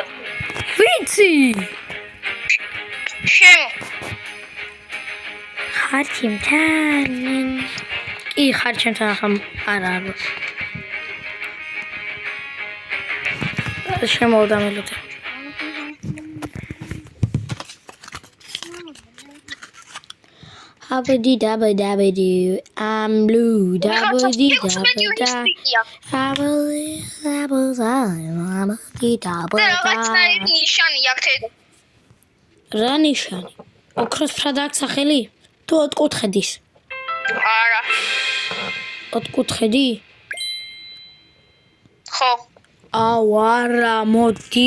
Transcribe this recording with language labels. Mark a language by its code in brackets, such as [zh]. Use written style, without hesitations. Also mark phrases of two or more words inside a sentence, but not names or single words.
[ka] ვიცი. შემო. ხარჩემთან. კი, ხარჩემთან ახლა არა. შემოვდა მელოდია. [en] Abadi dabba dabba doo, I'm blue, dabba dee dabba da. Abadi dabba [ka] რაღაც [en] da. [ka] ნიშანი აქვს. რა ნიშანი? ოქროს ფრად აქვს სახელი? თუ ოთხკუთხედის. არა. ოთხკუთხედი? ხო. აუ არა, მოდი.